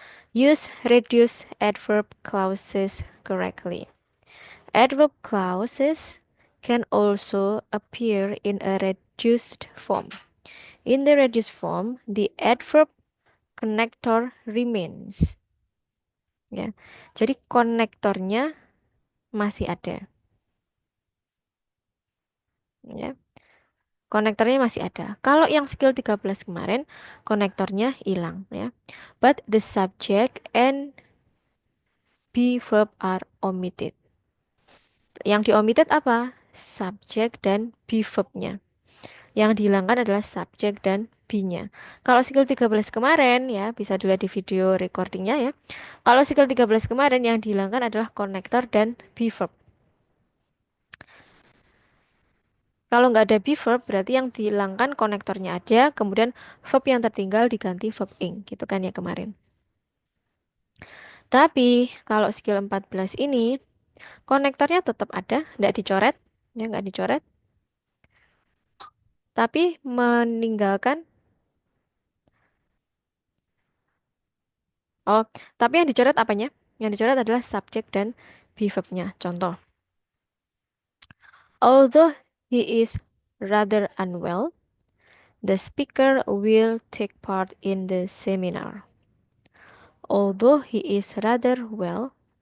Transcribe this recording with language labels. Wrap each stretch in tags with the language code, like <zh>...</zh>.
<en>Use reduce adverb clauses correctly. Adverb clauses can also appear in a reduced form. In the reduced form, the adverb connector remains.</en> <id>Ya. Jadi konektornya masih ada, ya. Konektornya masih ada. Kalau yang skill 13 kemarin, konektornya hilang, ya.</id> <en>But the subject and be verb are omitted.</en> <id>Yang di-omitted apa? Subject dan be verbnya. Yang dihilangkan adalah subjek dan be-nya. Kalau skill 13 kemarin ya, bisa dilihat di video recordingnya ya. Kalau skill 13 kemarin yang dihilangkan adalah konektor dan be verb. Kalau nggak ada be verb berarti yang dihilangkan konektornya aja, kemudian verb yang tertinggal diganti verb ing, gitu kan ya kemarin. Tapi kalau skill 14 ini konektornya tetap ada, nggak dicoret, ya nggak dicoret, tapi meninggalkan. Oh, tapi yang dicoret apanya? Yang dicoret adalah subjek dan be verb-nya.</id> <en>Contoh, although he is rather unwell, the speaker will take part in the seminar. Although he is rather well.</en>